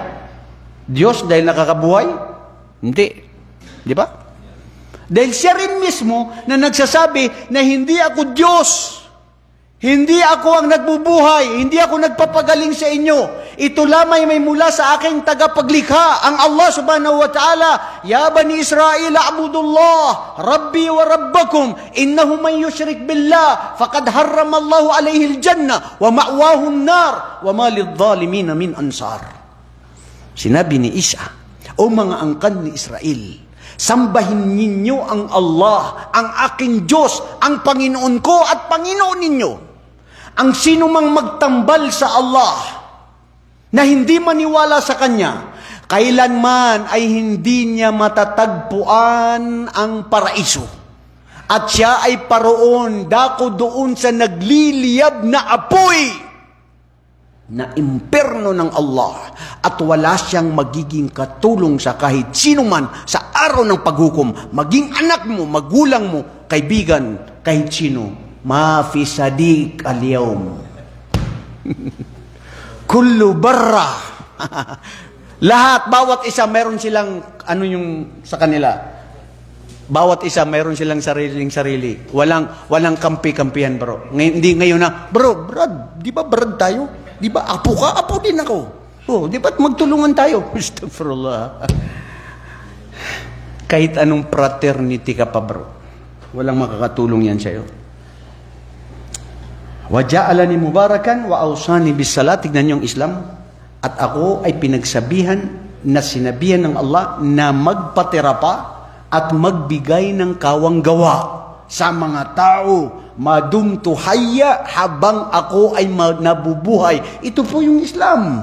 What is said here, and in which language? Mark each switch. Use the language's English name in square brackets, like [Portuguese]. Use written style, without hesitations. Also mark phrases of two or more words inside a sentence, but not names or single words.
[Filipino] Diyos dahil nakakabuhay? Hindi. Di ba? Dahil siya rin mismo na nagsasabi na hindi ako Diyos. Hindi ako ang nagbubuhay. Hindi ako nagpapagaling sa inyo. Ito lamang may mula sa aking tagapaglikha, ang Allah [Arabic] سبحانه وتعالى. يا بني إسرائيل، اعبدوا الله، ربي وربكم، إنه من يشرك بالله، فقد حرم الله عليه الجنة، ومأواه النار، وما للظالمين من أنصار. [Filipino] Sinabi ni Isa, o mga angkan ni Israel, sambahin ninyo ang Allah, ang aking Diyos, ang Panginoon ko at Panginoon ninyo. Ang sino mang magtambal sa Allah na hindi maniwala sa Kanya, kailanman ay hindi niya matatagpuan ang paraiso. At siya ay paroon, dako doon sa nagliliyab na apoy na imperno ng Allah, at wala siyang magiging katulong sa kahit sino man sa araw ng paghukom, maging anak mo, magulang mo, kaibigan, kahit sino. [Arabic] ما في صديق اليوم. كل برا. [Filipino] Lahat, bawat isa meron silang ano yung sa kanila. Bawat isa meron silang sarili. Walang kampi-kampihan, bro. Hindi ngayon na, bro, brad, di ba brad tayo? Di ba apo ka? Apo din ako. Oh, di ba magtulungan tayo? Astaghfirullah. Kahit anong fraternity ka pa, bro. Walang makakatulong yan sa'yo. [Arabic] وجعلني مباركا وأوصاني بالصلاة. [Filipino] Tignan niyo ang Islam. At ako ay pinagsabihan na sinabihan ng Allah na magpatira pa at magbigay ng kawanggawa sa mga tao, [Arabic] ما دمت حيا, [Filipino] habang ako ay nabubuhay. Ito po yung Islam.